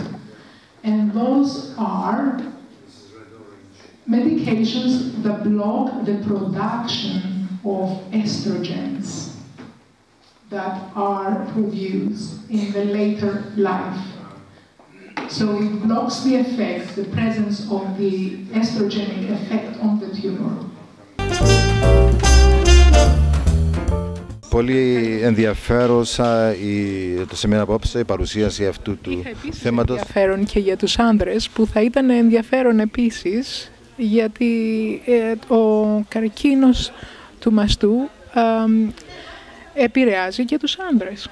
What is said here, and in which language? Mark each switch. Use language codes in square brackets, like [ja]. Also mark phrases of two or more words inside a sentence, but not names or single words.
[en] And those are medications that block the production of estrogens that are produced in the later life. So it blocks the effect, the presence of the estrogenic effect on the tumor. [el] Πολύ ενδιαφέρουσα το σεμινάριο απόψε, η παρουσίαση αυτού του θέματος. Είχε ενδιαφέρον και για τους άνδρες, που θα ήταν ενδιαφέρον επίσης, γιατί ο καρκίνος του μαστού επηρεάζει και τους άνδρες.